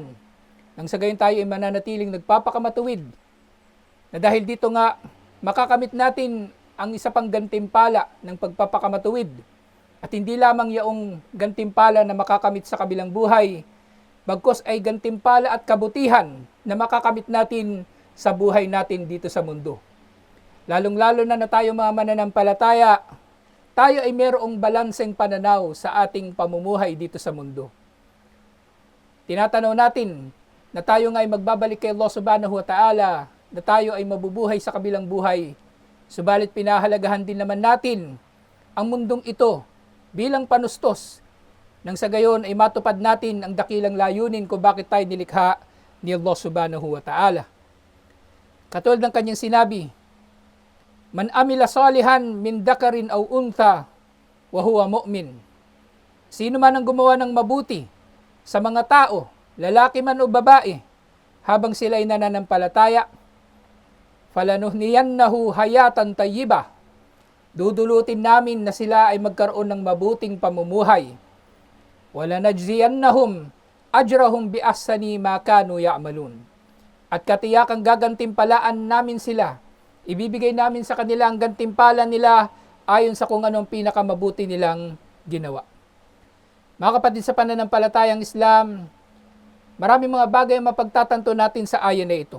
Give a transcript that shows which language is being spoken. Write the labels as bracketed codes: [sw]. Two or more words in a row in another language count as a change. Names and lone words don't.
[tl] Nang sa gayon tayo ay mananatiling nagpapakamatuwid na dahil dito nga makakamit natin ang isa pang gantimpala ng pagpapakamatuwid at hindi lamang yaong gantimpala na makakamit sa kabilang buhay, bagkus ay gantimpala at kabutihan na makakamit natin sa buhay natin dito sa mundo. Lalong-lalo na tayo mga mananampalataya, tayo ay mayroong balanseng pananaw sa ating pamumuhay dito sa mundo. Tinatanaw natin na tayo nga ay magbabalik kay [ar] الله سبحانه وتعالى, [tl] na tayo ay mabubuhay sa kabilang buhay. Subalit pinahalagahan din naman natin ang mundong ito bilang panustos, nang sa gayon ay matupad natin ang dakilang layunin kung bakit tayo nilikha ni [ar] الله سبحانه وتعالى. [tl] Katulad ng kanyang sinabi, [ar] "من عمل صالحا من ذكر أو أنثى وهو مؤمن." [tl] Sino man ang gumawa ng mabuti sa mga tao, lalaki man o babae, habang sila ay nananampalataya, [ar] فلنحيينه حياة طيبة. [tl] Dudulutin namin na sila ay magkaroon ng mabuting pamumuhay. [ar] ولنجزينهم أجرهم بأحسن ما كانوا يعملون. [tl] At katiyakang gagantimpalaan namin sila. Ibibigay namin sa kanila ang gantimpala nila ayon sa kung anong pinakamabuti nilang ginawa. Mga kapatid sa pananampalatayang Islam, maraming mga bagay ang mapagtatanto natin sa ayan na ito.